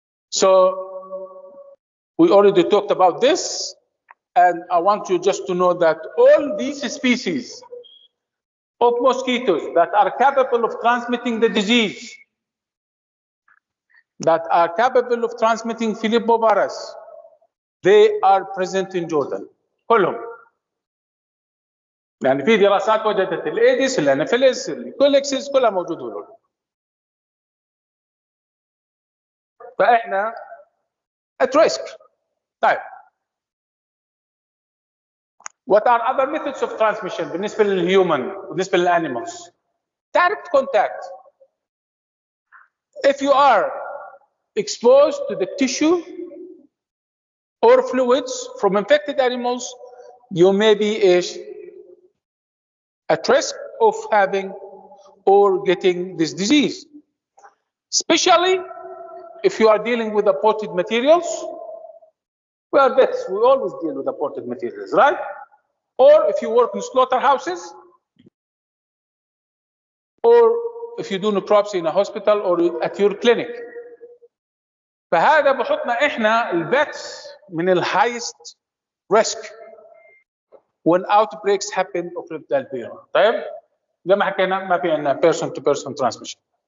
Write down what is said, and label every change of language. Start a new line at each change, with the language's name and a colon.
English: So we already talked about this, and I want you just to know that all these species of mosquitoes that are capable of transmitting the disease, that are capable of transmitting Filippovirus, they are present in Jordan
Arabic: كلهم. يعني في دراسات وجدت الايديس الانافيليس الكوليكسيس كلها موجوده هنا. فاحنا
English: at risk.
Arabic: طيب.
English: What are other methods of transmission
Arabic: بالنسبه للهيومن بالنسبه للانيمالز؟
English: Direct contact. If you are exposed to the tissue or fluids from infected animals, you may be at risk of having or getting this disease. Especially if you are dealing with aborted materials. We are vets, we always deal with aborted materials, right? Or if you work in slaughterhouses, or if you do necropsy in a hospital or at your clinic.
Arabic: فهذا بحطنا احنا
English: الفيتس من الهايست risk when outbreaks happen of ribavirin.
Arabic: طيب زي ما حكينا ما في عندنا
English: person to person transmission.